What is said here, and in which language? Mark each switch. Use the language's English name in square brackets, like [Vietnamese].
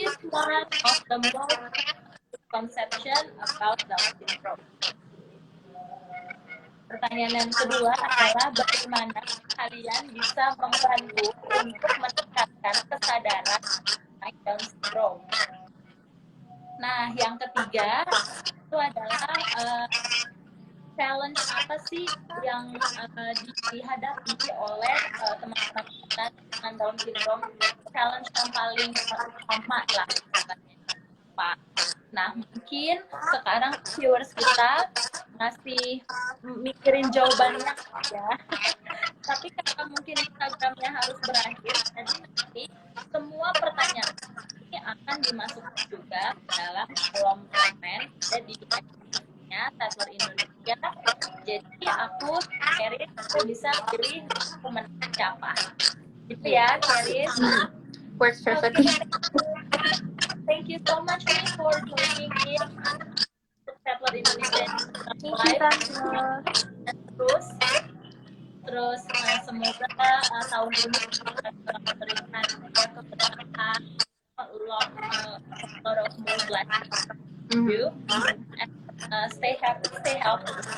[English] one of the most misconception about Down syndrome. [Indonesian] Pertanyaan yang kedua adalah bagaimana kalian bisa membantu untuk meningkatkan kesadaran mengenai Down syndrome. Nah, yang ketiga itu adalah challenge apa sih yang dihadapi oleh teman-teman kita dengan Down syndrome? Challenge yang paling utama lah katanya. Pak. Nah, mungkin sekarang viewers kita masih mikirin jawabannya ya. Tapi karena mungkin Instagramnya harus berakhir, jadi nanti semua pertanyaan ini akan dimasukkan juga dalam kolom komen ada di nya Tatler Indonesia. Jadi aku Carys bisa pilih komen siapa. Gitu ya, Carys. [English] Works perfectly. Thank you so much nih for joining in Tatler Indonesia Thank you, Tante. [Indonesian] Terus semoga tahun ini bisa memberikan keberkahan, [English] a lot of more blessings to you. And, stay happy, stay healthy.